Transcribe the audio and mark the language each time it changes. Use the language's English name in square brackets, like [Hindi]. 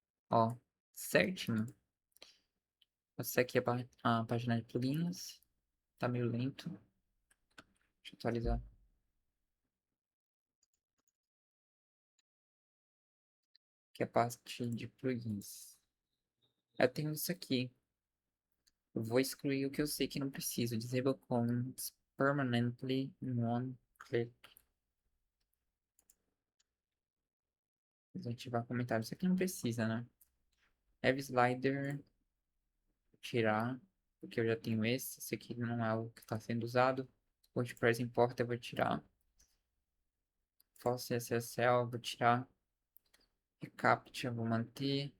[Portuguese] Ó, certinho. Essa aqui é a página de plugins. Tá meio lento. Deixa eu atualizar. Aqui é a parte de plugins. Eu tenho isso aqui. Eu vou excluir o que eu sei que não preciso. [English] Disable comments permanently in one click. [Portuguese] Desativar comentários. Isso aqui não precisa, né? Heavy slider. Tirar. Porque eu já tenho esse. Esse aqui não é o que está sendo usado. WordPress importa, eu vou tirar. False SSL, vou tirar. Recaptcha, vou manter.